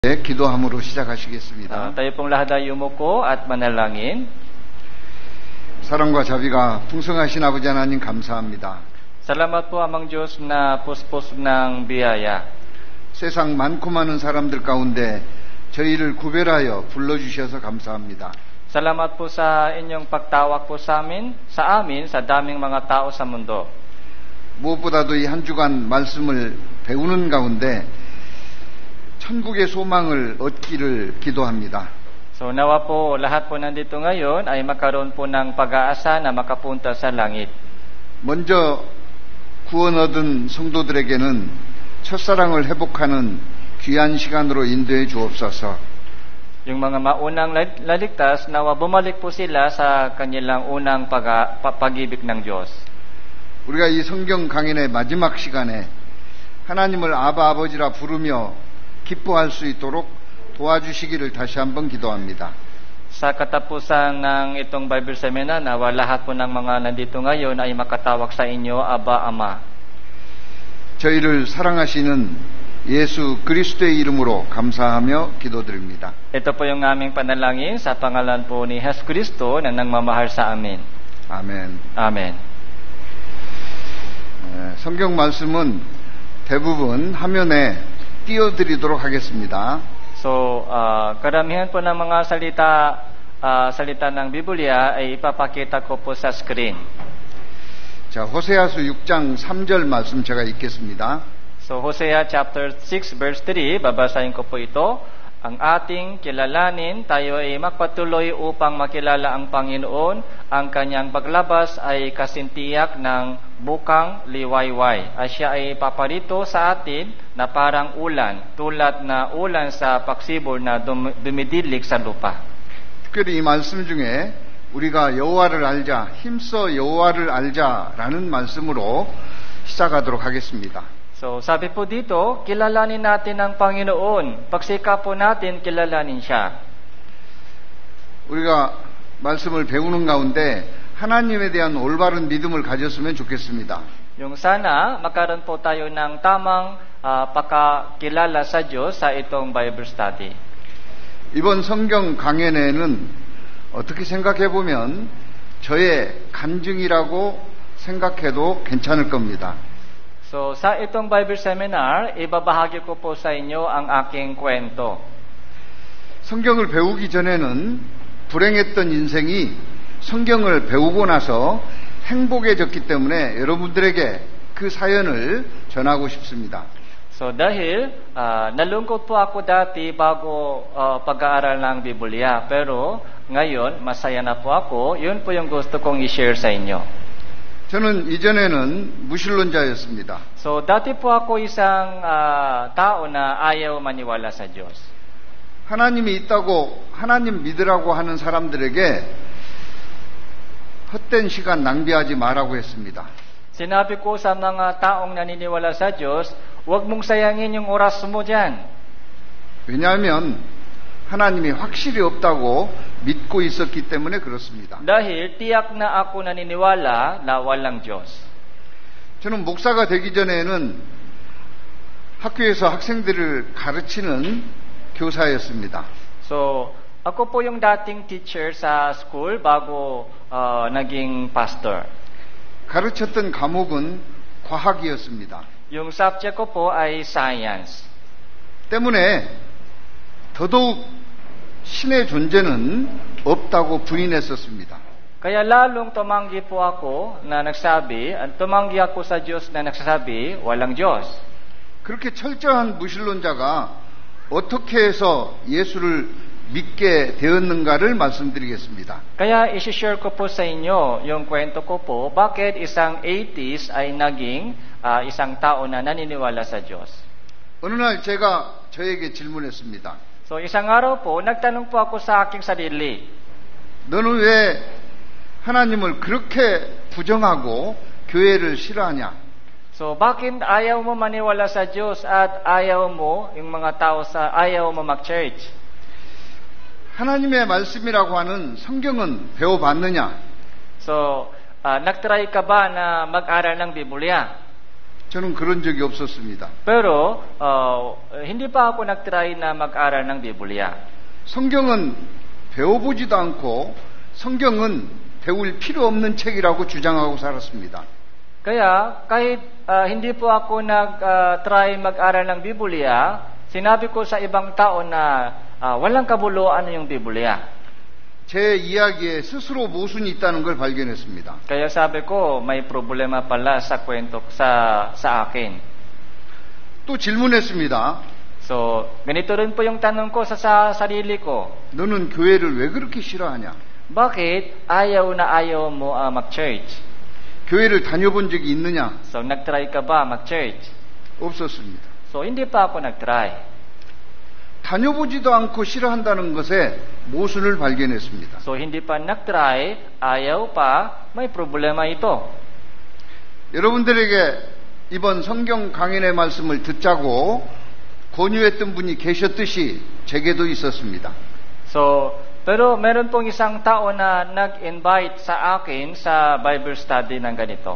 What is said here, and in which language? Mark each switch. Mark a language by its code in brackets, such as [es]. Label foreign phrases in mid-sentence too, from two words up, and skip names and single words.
[ko] 기도함으로 시작하시겠습니다. [tl] Tayo pong lahat ay umuko at manalangin. [ko] 사랑과 자비가 풍성하신 아버지 하나님 감사합니다. [tl] Salamat po amang Diyos na puspos ng biyaya. [ko] 세상 많고 많은 사람들 가운데 저희를 구별하여 불러주셔서 감사합니다. [tl] Salamat po sa inyong pagtawag po sa amin, sa daming mga tao sa mundo. [ko] 무엇보다도 이 한 주간 말씀을 배우는 가운데 천국의 소망을 얻기를 기도합니다. [tl] So nawa po lahat po nandito ngayon ay magkaroon po ng pag-aasa na makapunta sa langit. [ko] 먼저 구원 얻은 성도들에게는 첫사랑을 회복하는 귀한 시간으로 인도해 주옵소서. [tl] Yung mga maunang laligtas, nawa bumalik po sila sa kanilang unang pag-ibig ng Diyos. [ko] 우리가 이 성경 강연의 마지막 시간에 하나님을 아바 아버지라 부르며 기뻐할 수 있도록 도와주시기를 다시 한번 기도합니다. [tl] Sa katapusan ng itong [en] Bible Seminar, [tl] nawa lahat po ng mga nandito ngayon ay makatawag sa inyo, Aba, Ama. [ko] 저희를 사랑하시는 예수 그리스도의 이름으로 감사하며 기도드립니다. [tl] Ito po yung aming panalangin sa pangalan po ni Jesus Cristo na nangmamahal sa amin. [ko] 아멘. [tl] Amen. [ko] 성경 말씀은 대부분 화면에 띄워드리도록 하겠습니다. [tl] So, karamihan po ng mga salita ng Biblia ay ipapakita ko po sa screen. [ko] 자, 호세아서 6장 3절 말씀 제가 읽겠습니다. [tl] So, [en] Hosea chapter 6 verse 3, [tl] babasahin ko po ito. Ang ating kilalanin, tayo ay magpatuloy upang makilala ang Panginoon. Ang kanyang paglabas ay kasintiyak ng bukang liwayway. At siya ay paparito sa atin na parang ulan, tulad na ulan sa pagsibol na dumidilig sa lupa. [ko] 특별히 이 말씀 중에 우리가 여호와를 알자, 힘써 여호와를 알자라는 말씀으로 시작하도록 하겠습니다. [tl] So, sabi po dito, kilalanin natin ang Panginoon. Pagsikap po natin, kilalanin siya. [ko] 우리가 말씀을 배우는 가운데 하나님에 대한 올바른 믿음을 가졌으면 좋겠습니다. [tl] Yung sana, magkaroon po tayo ng tamang pagkakilala sa Diyos sa itong [en] Bible study. [ko] 이번 성경 강연에는 어떻게 생각해보면 저의 간증이라고 생각해도 괜찮을 겁니다. [tl] So, sa itong [en] Bible Seminar, [tl] ibabahagi ko po sa inyo ang aking kwento. [ko] 성경을 배우기 전에는 불행했던 인생이 성경을 배우고 나서 행복해졌기 때문에 여러분들에게 그 사연을 전하고 싶습니다. [tl] So, dahil nalungkot po ako dati bago pag-aaral ng Biblia. Pero ngayon, masaya na po ako. Yun po yung gusto kong i-share sa inyo. [ko] 저는 이전에는 무신론자였습니다. [tl] So, dati po ako isang tao na ayaw maniwala sa Diyos. [ko] 하나님이 있다고 하나님 믿으라고 하는 사람들에게 헛된 시간 낭비하지 말라고 했습니다. [tl] Sinabi ko sa mga taong naniniwala sa Diyos, huwag mong sayangin yung oras mo dyan. [ko] 왜냐하면 하나님이 확실히 없다고 믿고 있었기 때문에 그렇습니다. [tl] Dahil tiyak na ako naniniwala na walang Diyos. [ko] 저는 목사가 되기 전에는 학교에서 학생들을 가르치는 교사였습니다. [tl] So, ako po yung dating teacher sa school bago naging pastor. [ko] 가르쳤던 과목은 과학이었습니다. [tl] Yung subject ko po ay science. [ko] 때문에 더더욱 신의 존재는 없다고 부인했었습니다. [tl] Kaya lalong tumanggi po ako na nagsabi, tumanggi ako sa Diyos na nagsasabi, walang Diyos. [ko] 그렇게 철저한 무신론자가 어떻게 해서 예수를 믿게 되었는가를 말씀드리겠습니다. [tl] Kaya isi-share ko po sa inyo yung kwento ko po, bakit isang atheist ay naging isang tao na naniniwala sa Diyos. [ko] 어느 날 제가 저에게 질문했습니다. [tl] So, isang araw po, nagtanong po ako sa aking sarili. [ko] 너는 왜 하나님을 그렇게 부정하고 교회를 싫어하냐? [tl] So, bakit ayaw mo maniwala sa Diyos at ayaw mo, yung mga tao ayaw mo mag-church? [ko] 하나님의 말씀이라고 하는 성경은 배워봤느냐? [tl] So, nagtry ka ba na mag-aral ng Biblia? [ko] 저는 그런 적이 없었습니다. [tl] Pero, hindi pa ako nag-try na mag-aral ng Biblia. [ko] 성경은 배워보지도 않고 성경은 배울 필요 없는 책이라고 주장하고 살았습니다. [tl] Kaya, kahit hindi po ako nag-try mag-aral ng Biblia, sinabi ko sa ibang tao na walang kabuluan yung Biblia. [ko] 제 이야기에 스스로 모순이 있다는 걸 발견했습니다. [tl] Kaya sabi ko, may problema pala sa kwento sa akin. [ko] 또 질문했습니다. [tl] So, ganito rin po yung tanong ko sa sarili ko. [ko] 너는 교회를 왜 그렇게 싫어하냐? [tl] Bakit ayaw na ayaw mo mag-church? [ko] 교회를 다녀본 적이 있느냐? [tl] So, nag-try ka ba mag-church? [ko] 없었습니다. [tl] So, hindi pa ako nag-try. [ko] 다녀보지도 않고 싫어한다는 것에 모순을 발견했습니다. [tl] So, hindi pa nag-try, ayaw pa, may problema ito. [ko] 여러분들에게 이번 성경 강연의 말씀을 듣자고 권유했던 분이 계셨듯이 제게도 있었습니다. [tl] So, pero meron pong isang tao na nag-invite sa akin sa [en] Bible study [tl] ng ganito.